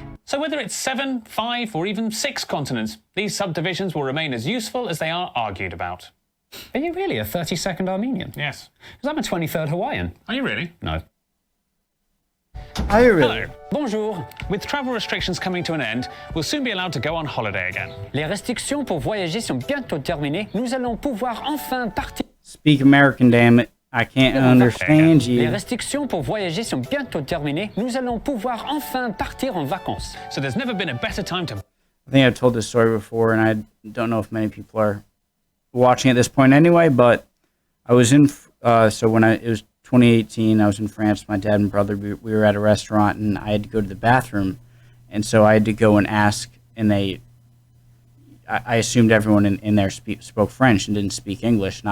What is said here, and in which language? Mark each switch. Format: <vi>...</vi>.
<en>So whether it's 7, 5, or even 6 continents, these subdivisions will remain as useful as they are argued about. Are you really a 32nd Armenian? Yes. Because I'm a 23rd Hawaiian. Are you really? No. Are you really? Hello. Bonjour. With travel restrictions coming to an end, we'll soon be allowed to go on holiday again.</en> <fr>Les restrictions pour voyager sont bientôt terminées. Nous allons pouvoir enfin partir.</fr> <en>Speak American, damn it. I can't understand</en> <fr>Les</fr> <en>you.</en> <fr>restrictions pour voyager sont bientôt terminées. Nous allons pouvoir enfin partir en vacances.</fr> <en>So there's never been a better time to I think I've told this story before, and I don't know if many people are watching at this point anyway, but I was in, so when it was 2018, I was in France, my dad and brother, we were at a restaurant, and I had to go to the bathroom, and so I had to go and ask, and I assumed everyone in there spoke French and didn't speak English.</en>